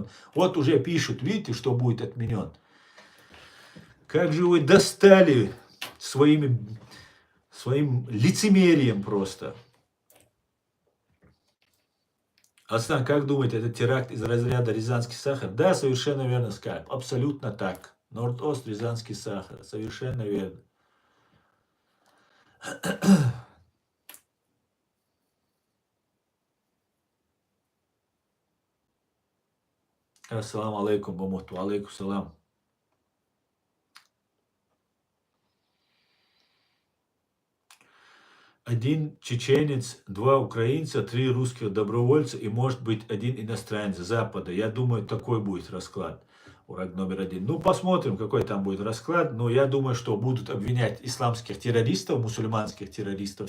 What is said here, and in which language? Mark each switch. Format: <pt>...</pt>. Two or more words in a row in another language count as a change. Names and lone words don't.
<ru>Вот уже пишут, видите, что будет отменен. Как же вы достали своим лицемерием просто. Астан, как думаете, это теракт из разряда Рязанский сахар? Да, совершенно верно, Скайп. Абсолютно так. Норд-Ост, Рязанский сахар. Совершенно верно.</ru> <ar>السلام عليكم، бамуту. عليكم سلام.</ar> <ru>Один чеченец, 2 украинца, 3 русских добровольца и может быть 1 иностранец Запада. Я думаю, такой будет расклад. Ураг номер 1. Ну, посмотрим, какой там будет расклад. Но я думаю, что будут обвинять исламских террористов, мусульманских террористов.</ru>